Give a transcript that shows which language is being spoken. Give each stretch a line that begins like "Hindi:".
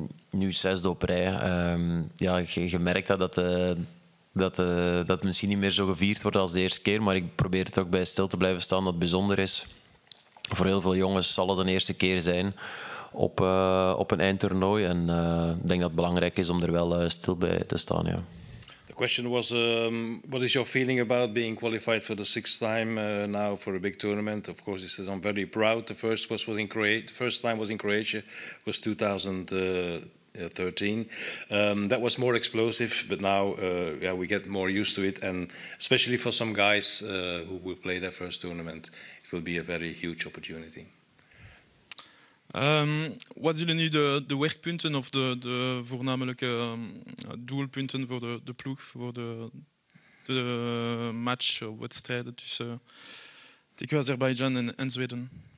Dutch: Nu 6e op rij. Ja, je merkt dat het misschien niet meer zo gevierd wordt als de eerste keer, maar ik probeer het ook bij stil te blijven staan dat het bijzonder is. Voor heel veel jongens zal het een eerste keer zijn op een eindtoernooi. En ik denk dat het belangrijk is om er wel stil bij te staan. Ja.
English: The question was, what is your feeling about being qualified for the 6th time now for a big tournament? Of course, he says I'm very proud. The first time was in Croatia, was 2013. That was more explosive, but now yeah, we get more used to it, and especially for some guys who will play their first tournament, it will be a very huge opportunity.
Dutch: Wat zullen nu de werkpunten of de voornamelijke doelpunten voor de ploeg, voor de match of wedstrijden tussen Azerbeidzjan en Zweden?